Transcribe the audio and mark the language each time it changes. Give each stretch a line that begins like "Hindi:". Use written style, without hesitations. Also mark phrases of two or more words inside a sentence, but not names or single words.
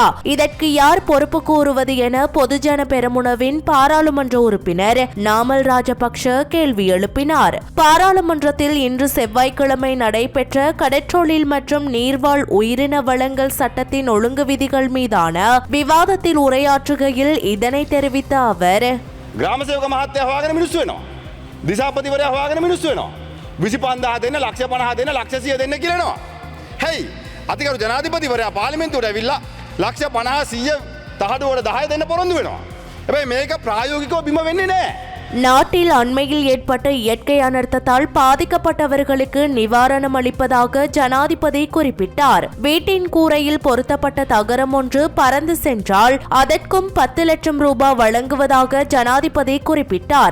Tamil: இதற்கு யார் பொறுப்பு கூறுவது என பொதுஜன பெரமுனவின் பாராளுமன்ற உறுப்பினர் நாமல் ராஜபக்ஷ கேள்வி எழுப்பினார். பாராளுமன்றத்தில் இன்று செவ்வாய்க்கிழமை நடைபெற்ற கடற்றொழில் மற்றும் நீர்வாழ் உயிரின வளங்கள் சட்டத்தின் ஒழுங்கு விதிகள் மீதான விவாதத்தில் உரையாற்றுகையில் இதனை தெரிவித்த அவர்,
Sinhala: ග්‍රාම සේවක මහත්තයා හොයාගෙන මිනිස්සු වෙනවා. දිසාපතිවරයා හොයාගෙන මිනිස්සු වෙනවා. 25000 දෙන්න, 150 දෙන්න, 100 දෙන්න කියනවා. හැයි අතිගරු ජනාධිපතිවරයා පාර්ලිමේන්තුවට ඇවිල්ලා 150 100 තහඩුවට 10 දෙන්න පොරොන්දු වෙනවා. හැබැයි මේක ප්‍රායෝගිකව බිම වෙන්නේ නැහැ.
Tamil: நாட்டில் அண்மையில் ஏற்பட்ட இயற்கை அனர்த்தத்தால் பாதிக்கப்பட்டவர்களுக்கு நிவாரணம் அளிப்பதாக ஜனாதிபதி குறிப்பிட்டார். வீட்டின் கூரையில் பொருத்தப்பட்ட தகரம் ஒன்று பறந்து சென்றால் அதற்கும் 10 லட்சம் ரூபாய் வழங்குவதாக ஜனாதிபதி குறிப்பிட்டார்.